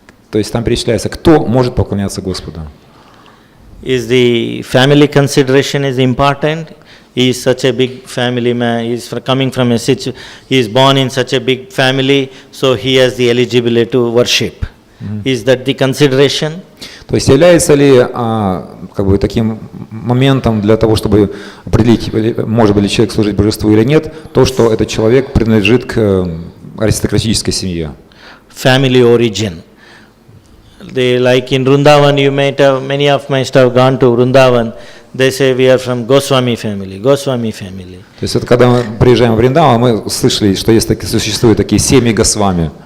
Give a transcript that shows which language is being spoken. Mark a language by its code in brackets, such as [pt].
[ru] То есть там перечисляется, кто может поклоняться Господу. [en] Is the family consideration is important? He is such a big family man. He is coming from he is born in such a big family, so he has the eligibility to worship. Is that the consideration? [ru] То есть является ли как бы таким моментом для того, чтобы определить, может ли человек служить божеству или нет, то, что этот человек принадлежит к аристократической семье. [en] Family origin. They, like in Vrindavan, you might have, many of my staff gone to Vrindavan, they say we are from Goswami family, Goswami family. [ru] То есть это когда мы приезжаем в Вриндаван, мы слышали, что существуют такие семьи Госвами.